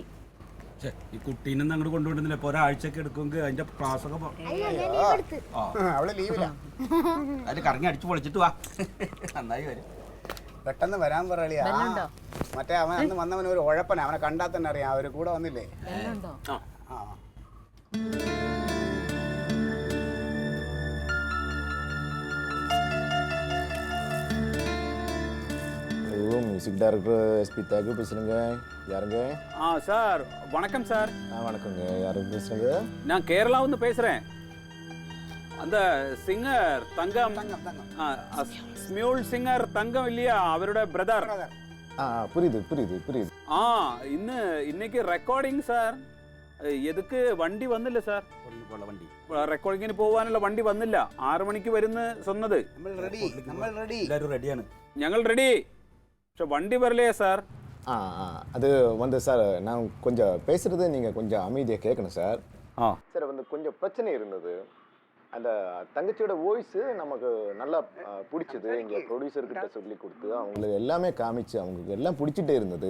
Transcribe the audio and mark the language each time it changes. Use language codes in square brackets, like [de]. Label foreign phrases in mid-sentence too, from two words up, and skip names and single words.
[ml] ഈ കുട്ടീനൊന്നും അങ്ങോട്ട് കൊണ്ടുവിടുന്നില്ല. ഇപ്പൊ ഒരാഴ്ചയൊക്കെ എടുക്കുമെങ്കിൽ അതിന്റെ ക്ലാസ് ഒക്കെ അവള് ലീവില്ല. അതിൽ കറങ്ങി അടിച്ചു പൊളിച്ചിട്ട് വാ, നന്നായി വരും. പെട്ടെന്ന് വരാൻ പറയാ. മറ്റേ അവൻ അന്ന് വന്നവൻ ഒരു ഉഴപ്പന, അവനെ കണ്ടാൽ തന്നെ അറിയാം. അവര് കൂടെ വന്നില്ലേ? [en] music director [ta] எஸ்பி தியாகு பேசுறேங்க. யாருங்க? சார் வணக்கம் சார். வணக்கங்க. யாருங்க பேசுறீங்க? நான் கேரளாவுன்னு பேசுறேன். அந்த சிங்கர் தங்கம், ஸ்மியூல் சிங்கர் தங்கம் இல்லையா, அவரோட பிரதர். புரியுது புரியுது புரியுது. இன்னைக்கு ரெக்கார்டிங் சார். [ml] എതുക്ക് വണ്ടി വന്നില്ല സാർ? വണ്ടി റെക്കോർഡിങ്ങിന് പോകാനുള്ള വണ്ടി വന്നില്ല. 6 മണിക്ക് വരുന്ന சொன்னது. റെഡിയാണ്, ഞങ്ങൾ റെഡി. പക്ഷെ വണ്ടി [ta] വരலையே சார். அது வந்து சார், நான் கொஞ்சம் பேசுறது நீங்கள் கொஞ்சம் அமைதியாக கேட்கணும் சார். சார் வந்து கொஞ்சம் பிரச்சனை இருந்தது. அந்த தங்கச்சியோட வாய்ஸு நமக்கு நல்லா பிடிச்சது. இங்கே ப்ரொடியூசர்கிட்ட சொல்லி கொடுத்து அவங்களுக்கு எல்லாமே காமிச்சு அவங்களுக்கு எல்லாம் பிடிச்சிட்டே இருந்தது.